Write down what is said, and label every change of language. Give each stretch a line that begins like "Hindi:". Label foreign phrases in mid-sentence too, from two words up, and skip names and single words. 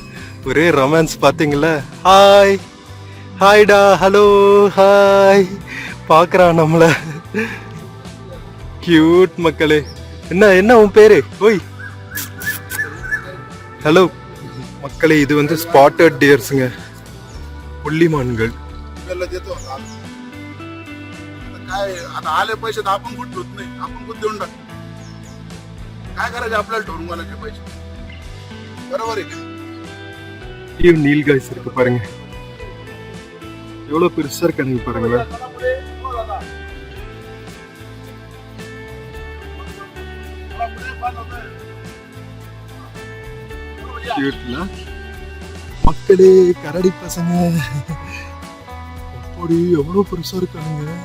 Tamil: ஒரே ரொமான்ஸ் பாத்தீங்களா? ஹாய் ஹாய்டா,
English: hello hi.
Tamil: பார்க்கறான் நம்மள. கியூட் மக்களே. என்ன என்ன உன் பேரு? ஓய் ஹலோ மக்களே. இது வந்து
English: spotted deers,
Tamil: புள்ளிமான்கள்.
Marathi: काय आता आले पैसे तर आपण कुठे ठेवत नाही, आपण कुठे देऊन टाक. काय करायचं आपल्याला ठेवून मला ते पैसे, बरोबर आहे.
Tamil: நீல்காய்ஸ் இருக்கு பாருங்க, எவ்வளவு பெருசா இருக்கானுங்க பாருங்களேன். மக்களே கரடி பசங்க அப்படி எவ்வளவு பெருசா இருக்கானுங்க.